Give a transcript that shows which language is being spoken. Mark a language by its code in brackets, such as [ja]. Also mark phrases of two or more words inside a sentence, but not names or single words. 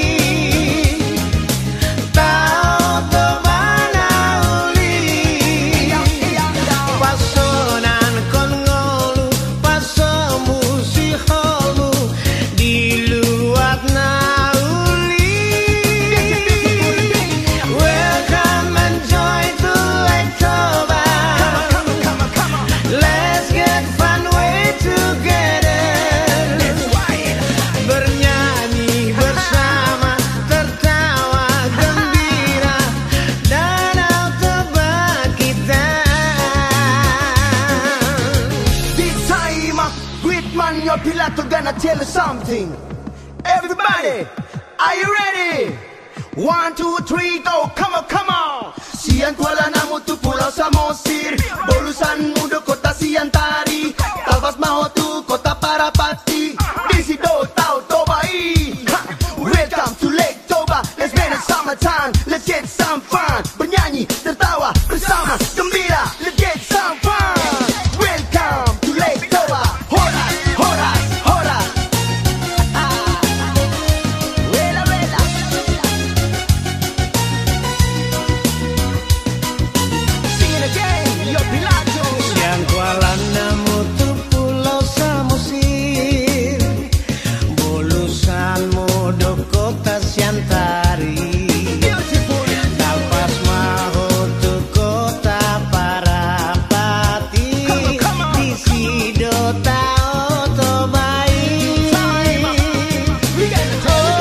[bbc] tau tobana uli pasonan kon ngolu pasomu si holmu di luat nauli [en] welcome and joy to Lake Toba let's get fun way together [id] bernyanyi bersama tertawa gembira danau Toba kita [en] This time, great man, your Pilato gonna tell you something. Everybody, are you ready? 1, 2, 3, go! Come on, come on! [bbc] Sian Kuala Namu tu Pulau Samosir, Bolusan Mudo kota Siantari, Talbas Maho tu kota Parapati, Disido Tau Tobai. [en] Welcome to Lake Toba. Let's spend the summertime. Let's get some fun. [id] Bernyanyi, tertawa bersama gembira. [en] Let's get some fun. Welcome to Lake Toba. [bbc] Horas, horas, horas. Wela, wela. [en] Sing it again, yo Pilato. [bbc] yang kuala nemu tu pulau Samosir bulusan modo kota Siantari [en] Beautiful. [bbc] talpas maho tu kota Parapati [en] Come on. [bbc] di sido tau tobai [en] We got the